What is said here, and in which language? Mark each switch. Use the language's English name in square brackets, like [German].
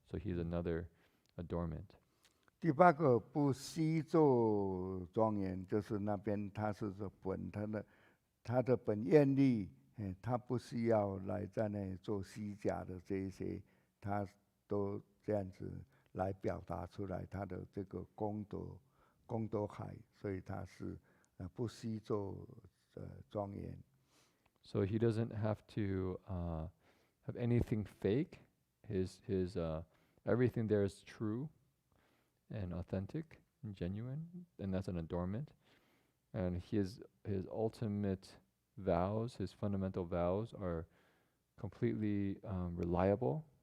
[English] So he's another adornment. [Chinese] 第8个不惜做庄严，就是那边他是他的本愿力。他不需要来在那里做虚假的这一些，他都这样子来表达出来他的这个功德海，所以他是不惜做庄严。 [English] So he doesn't have to have anything fake. His everything there is true and authentic and genuine, and that's an adornment. And his ultimate vows, his fundamental vows, are completely reliable.